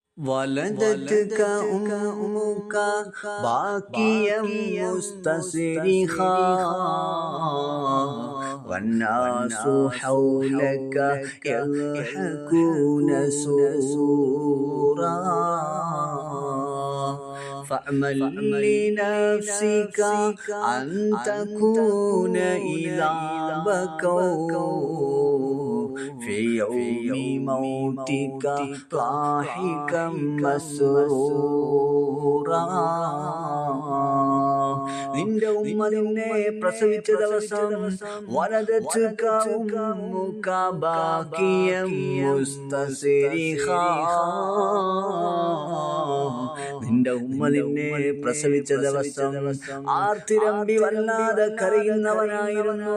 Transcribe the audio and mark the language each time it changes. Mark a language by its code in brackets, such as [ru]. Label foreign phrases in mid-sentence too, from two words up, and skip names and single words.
[ar] ولدتك أمك باكيا مستصرخا والناس حولك يضحكون سرورا فاعمل لنفسك أن تكون إذا بكوا في يوم موتك ضاحكا مسرورا. [ml] നിന്റെ ഉമ്മ നിന്നെ പ്രസവിച്ച ദിവസം [ar] ولدتك أمك باكيا مستصرخا, [ml] നിന്റെ ഉമ്മ നിന്നെ പ്രസവിച്ച ദിവസം ആർത്തിരമ്പി വല്ലാതെ കരയുന്നവനായിരുന്നു.